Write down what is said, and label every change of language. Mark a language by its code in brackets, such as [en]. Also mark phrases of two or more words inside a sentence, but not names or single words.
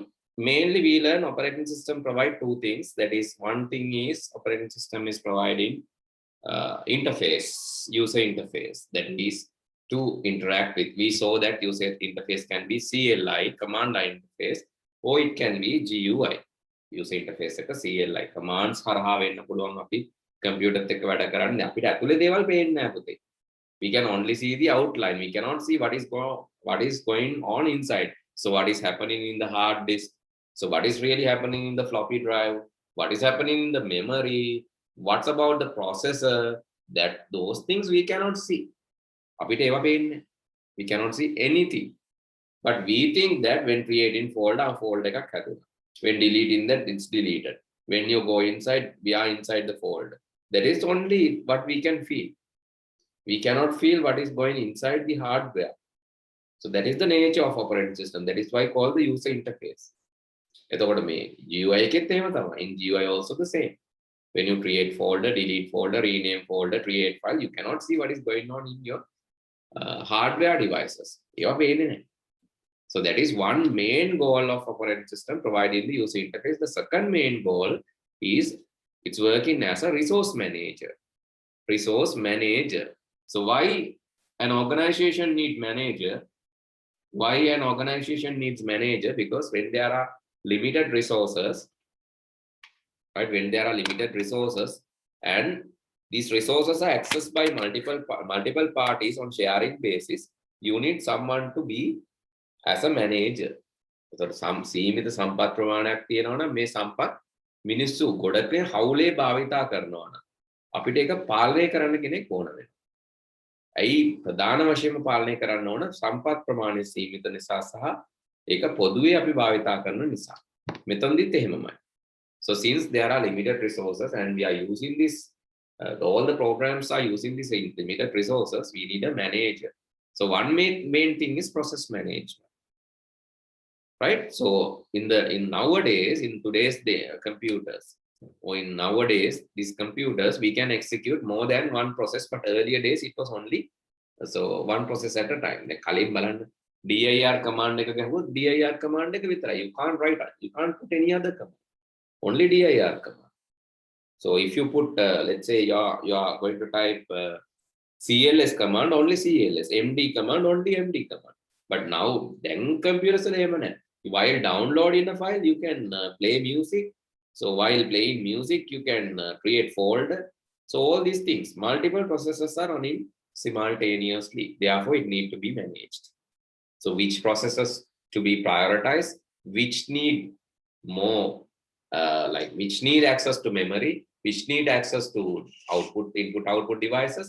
[en] Mainly we learn operating system provide two things. That is, one thing is operating system is providing interface, user interface. That is to interact with. We saw that user interface can be CLI, command line interface, or it can be GUI, user interface [si] එක [en] CLI commands [si] හරහා වෙන්න පුළුවන් අපි computer එක්ක වැඩ කරන්නේ අපිට ඇතුලේ දේවල් පේන්නේ නැහැ පුතේ. [en] We can only see the outline. We cannot see what is going on inside. So what is happening in the hard disk? So what is really happening in the floppy drive? What is happening in the memory? What's about the processor? That those things we cannot see. [si] අපිට ඒවා පේන්නේ. [en] We cannot see anything. But we think that when creating folder [si] එකක් හැදුණා. [en] When deleting that, it's deleted. When you go inside, we are inside the folder. That is only what we can feel. We cannot feel what is going inside the hardware. So that is the nature of operating system. That is why called the user interface. [si] එතකොට මේ GUI එකෙත් එහෙම තමයි. [en] In GUI also the same. When you create folder, delete folder, rename folder, create file, you cannot see what is going on in your hardware devices. [si] ඒවා පේන්නේ නැහැ. [en] So that is one main goal of operating system, providing the user interface. The second main goal is it's working as a resource manager. Resource manager. So why an organization needs manager? Why an organization needs manager? Because when there are limited resources, right? When there are limited resources and these resources are accessed by multiple parties on sharing basis, you need someone to be as a manager. So some [si] සීමිත සම්පත් ප්‍රමාණයක් තියෙනවා නම් මේ සම්පත් මිනිස්සු ගොඩක හවුලේ භාවිතා කරනවා නම් අපිට ඒක පාලනය කරන්න කෙනෙක් ඕන වෙනවා. ඇයි ප්‍රධාන වශයෙන්ම පාලනය කරන්න ඕන සම්පත් ප්‍රමාණය සීමිත නිසා සහ ඒක පොදුවේ අපි භාවිතා කරන නිසා. මෙතනදිත් එහෙමමයි. [en] So since there are limited resources and we are using this, all the programs are using this limited resources, we need a manager. So one main thing is process management. Right? So in nowadays, in today's day, computers, or in nowadays, these computers, we can execute more than one process, but earlier days it was only so one process at a time. [si] Like කලින් බලන්න [en] dir command [si] එක ගහුවොත් [en] dir command [si] එක විතරයි. [en] You can't write it. You can't put any other command. Only dir command. So if you put, let's say you are going to type cls command, only cls, md command, only md command. But now then computers are [si] එහෙම නැහැ. [en] While downloading a file, you can play music. So while playing music, you can create folder. So all these things, multiple processes are running simultaneously. Therefore, it needs to be managed. So which processes to be prioritized, which need more, which need access to memory, which need access to input-output devices.